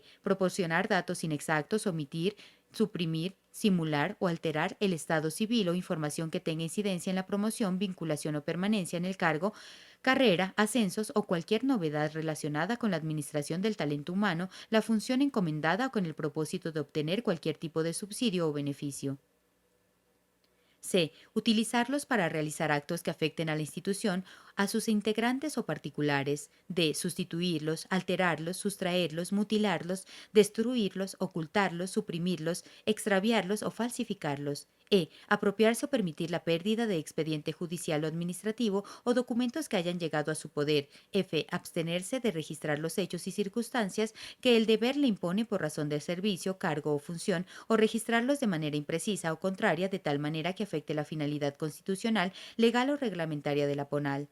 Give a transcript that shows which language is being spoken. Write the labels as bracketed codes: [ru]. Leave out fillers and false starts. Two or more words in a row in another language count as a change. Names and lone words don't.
[es] Proporcionar datos inexactos, omitir, suprimir, simular o alterar el estado civil o información que tenga incidencia en la promoción, vinculación o permanencia en el cargo, carrera, ascensos o cualquier novedad relacionada con la administración del talento humano, la función encomendada o con el propósito de obtener cualquier tipo de subsidio o beneficio. C. Utilizarlos para realizar actos que afecten a la institución, a sus integrantes o particulares. D. Sustituirlos, alterarlos, sustraerlos, mutilarlos, destruirlos, ocultarlos, suprimirlos, extraviarlos o falsificarlos. E. Apropiarse o permitir la pérdida de expediente judicial o administrativo o documentos que hayan llegado a su poder. F. Abstenerse de registrar los hechos y circunstancias que el deber le impone por razón de servicio, cargo o función, o registrarlos de manera imprecisa o contraria de tal manera que afecte la finalidad constitucional, legal o reglamentaria de la PONAL.